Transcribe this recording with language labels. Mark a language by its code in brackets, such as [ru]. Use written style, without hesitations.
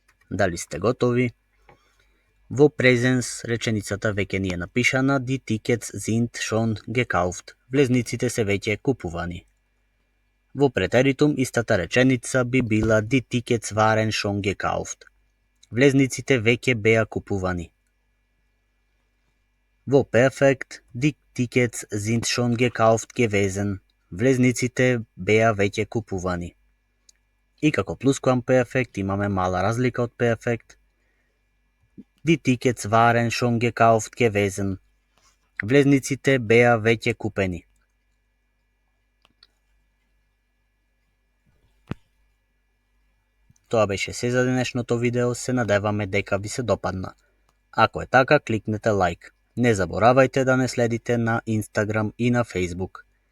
[mk] Дали сте готови? Во презенс реченицата веќе ни е напишана. [de] Die Tickets sind schon gekauft. [mk] Влезниците се веќе купувани. Во претеритум истата реченица би била [de] Die Tickets waren schon gekauft. [mk] Влезниците веќе беа купувани. Во перфект [de] Die Tickets sind schon gekauft gewesen. [mk] Влезниците беа веќе купувани. И како плусквамперфект имаме мала разлика од перфект. [de] Die Tickets waren schon gekauft gewesen. [mk] Влезниците беа веќе купени. Тоа беше се за денешното видео, се надеваме дека ви се допадна. Ако е така, кликнете лайк. Не заборавајте да не следите на Instagram и на Facebook.